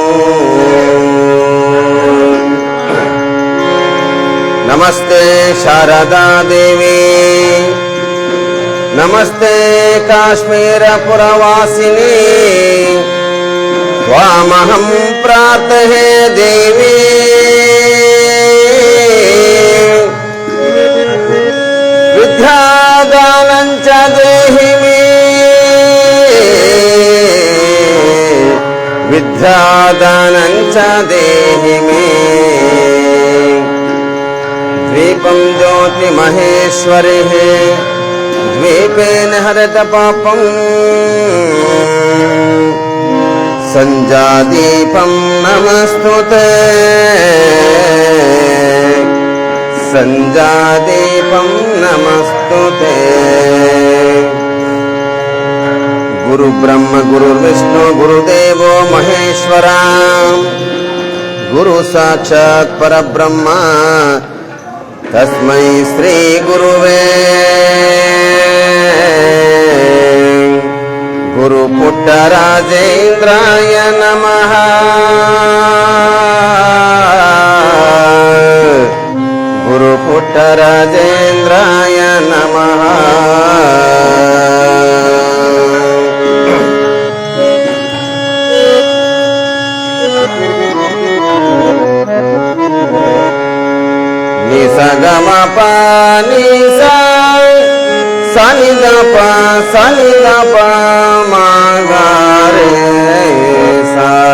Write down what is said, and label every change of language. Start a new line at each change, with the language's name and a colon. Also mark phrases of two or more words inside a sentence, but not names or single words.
Sanskrit: ನಮಸ್ತೆ ಶಾರದಾ ದೇವಿ ನಮಸ್ತೆ ಕಾಶ್ಮೀರ ಪುರವಾಸಿನಿ. ತ್ವಾಮಹಂ ಪ್ರಾರ್ಥಯೇ ದೇವಿ ವಿದ್ಯಾದಾನಂ ಚ ದೇಹಿ ಮೇ. ವಿದ್ಯಾದಾನಂ ಚ ದೇಹಿ ಮೇ. ದ್ವೀಪಂ ಜ್ಯೋತಿ ಮಹೇಶ್ವರಿ ದ್ವೀಪೇನ ಹರತ ಪಾಪಂ. ಸಂಜಾದೀಪಂ ನಮಸ್ತುತೇ. ಸಂಜಾದೀಪಂ ನಮಸ್ತುತೇ. ಗುರು ಬ್ರಹ್ಮ ಗುರು ವಿಷ್ಣು ಗುರುದೇವೋ ಮಹೇಶ್ವರ. ಗುರು ಸಾಕ್ಷಾತ್ ಪರಬ್ರಹ್ಮ ತಸ್ಮೈ ಶ್ರೀ ಗುರುವೇ ಗುರು ಪುಟ್ಟರಾಜೇಂದ್ರಾಯ ನಮಃ. ಗುರು ಪುಟ್ಟರಾಜೇಂದ್ರಾಯ ನಮಃ. ನಿಸಗಮ ಪಾನಿಸ ಸನಿದಪ ಸನಿದಪ ಮಾಗಾರೆ ಸಾ.